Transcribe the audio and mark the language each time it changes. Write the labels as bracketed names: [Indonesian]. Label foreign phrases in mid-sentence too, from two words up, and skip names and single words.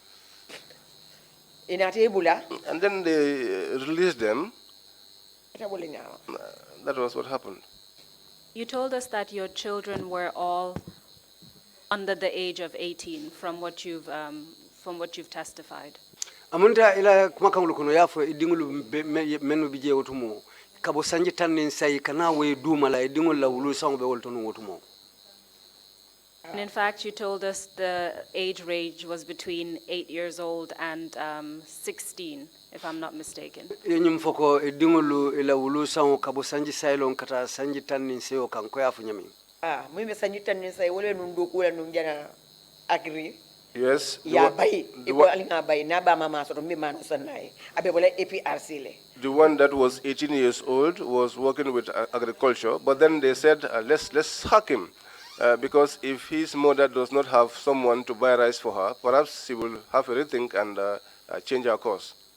[English] And then they released them. That was what happened. You told us that your children were all under the age of 18, from what you've testified. [Mandingo] Amunta ila kumakangulu kuno yafo idingulu menu bije otumo kabo sanji tanin sai kana we dumala idingulu la wulu sango be woltonu otumo. [English] And in fact, you told us the age range was between 8 years old and 16, if I'm not mistaken. [Mandingo] Yenyum foko idingulu ila wulu sango kabo sanji sailon kata sanji tanin seo kanko yafu nyami. Mimi sanji tanin sai wole nundu kula nunjana agri. [English] Yes. The one that was 18 years old was working with agriculture, but then they said, let's hack him. Because if his mother does not have someone to buy rice for her, perhaps she will have a rethink and change her course.